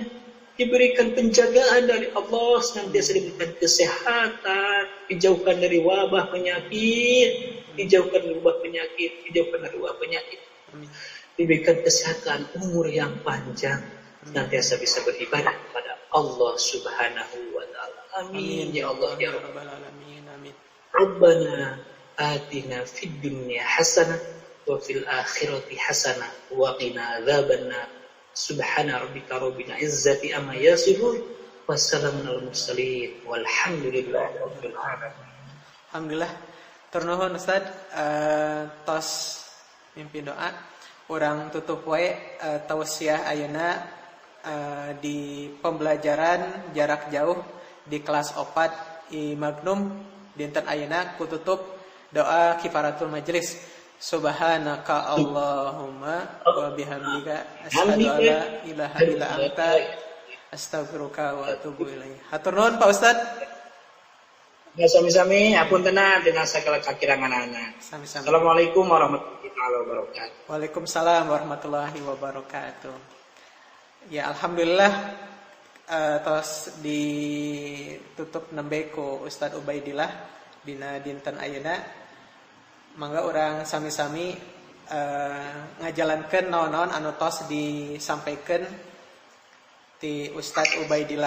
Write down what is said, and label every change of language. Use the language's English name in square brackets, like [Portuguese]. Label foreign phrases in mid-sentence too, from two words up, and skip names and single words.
[Indonesian] Diberikan penjagaan dari Allah, senantiasa diberikan kesehatan, dijauhkan dari wabah penyakit, dijauhkan dari wabah penyakit. Diberikan kesehatan, umur yang panjang, senantiasa bisa beribadah kepada Allah [Arabic] سبحانه وتعالى. آمين يا الله يا رب العالمين. آمين. ربنا آتنا في الدنيا حسنة وفي الآخرة حسنة وقنا عذاب النار. سبحان ربك رب العزة عما يصفون وسلام على المرسلين والحمد لله رب العالمين. [Sundanese] Alhamdulillah. Turnuhun Ustaz, tos mimpi doa urang tutup wae tausiah ayeuna di [Indonesian] pembelajaran jarak jauh [Sundanese] di kelas 4 I Magnum dinten ayeuna kututup doa [Arabic] كفارة المجلس. سبحانك اللهم وبحمدك أشهد أن لا إله إلا أنت أستغفرك وأتوب إليك. [Sundanese] Hatur nuhun Pak Ustaz. Ya sami-sami apuntenna [Indonesian] dengan segala [Sundanese] kakirangan anak. Sami-sami. [Arabic] السلام عليكم ورحمة الله وبركاته. وعليكم السلام ورحمة الله وبركاته. [Sundanese] Ya alhamdulillah tos ditutup nembe ku Ustaz Ubaidillah dina dinten ayeuna. Mangga orang sami-sami ngajalankeun naon-naon anu tos disampaikeun ti Ustaz Ubaidillah.